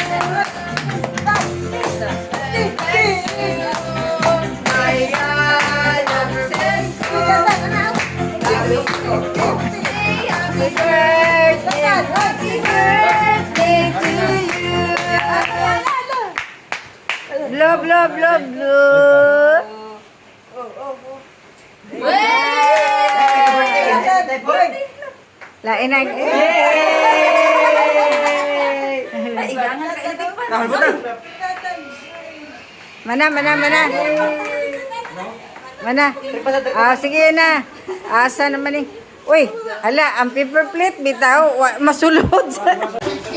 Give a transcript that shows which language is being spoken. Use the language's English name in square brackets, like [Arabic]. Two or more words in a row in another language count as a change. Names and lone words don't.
[English] Happy birthday, happy birthday to you. Love, love, love, love. [Cebuano] Lain na. Mana, mana, mana. Mana? Ah, sige na. Asa naman eh. Uy, hala, ang [English] paper plate [Cebuano] bitaw, masulod.